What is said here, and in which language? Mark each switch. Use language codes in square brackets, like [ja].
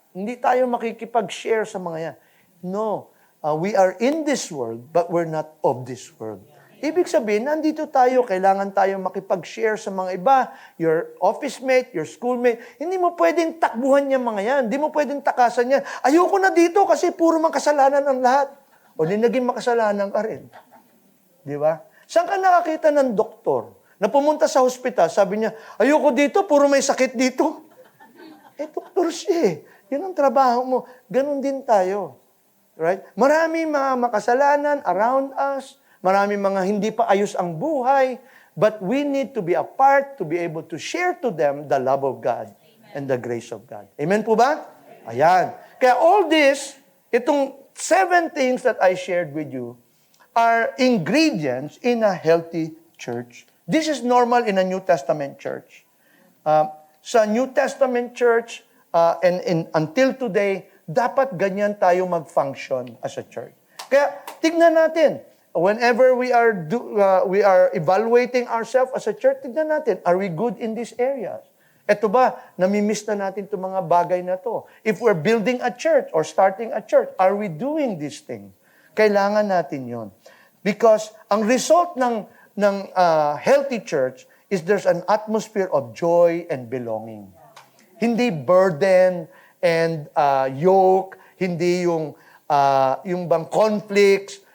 [tl] Hindi tayo makikipag-share sa mga yan. [en] No. We are in this world, but we're not of this world. [tl] Ibig sabihin, nandito tayo, kailangan tayo makipag-share sa mga iba, [en] your office mate, your schoolmate. [tl] Hindi mo pwedeng takbuhan yung mga yan. Hindi mo pwedeng takasan yan. Ayoko na dito kasi puro makasalanan ang lahat. O di naging makasalanan ka rin. Di ba? Saan ka nakakita ng doktor na pumunta sa hospital, sabi niya, ayoko dito, puro may sakit dito. Doktor siya eh. Yan ang trabaho mo. Ganon din tayo. [en] Right? [tl] Marami mga makasalanan [en] around us. [tl] Marami mga hindi pa ayos ang buhay. [en] But we need to be apart to be able to share to them the love of God and the grace of God. Amen [tl] po ba? Ayan. [en] Kaya all this, [tl] itong [en] 7 things that I shared with you are ingredients in a healthy church. This is normal in a New Testament church. Sa New Testament church, until today, [tl] dapat ganyan tayo mag-function [en] as a church. [tl] Kaya, tignan natin, [en] whenever we are evaluating ourselves as a church, tignan natin, are we good in these areas? [tl] Eto ba, namimiss na natin itong mga bagay na to? [en] If we're building a church or starting a church, are we doing these things? [tl] Kailangan natin yon. [en] Because [tl] ang result ng [en] healthy church is there's an atmosphere of joy and belonging. [tl] Hindi [en] burden and yoke, [tl] hindi yung bang conflicts.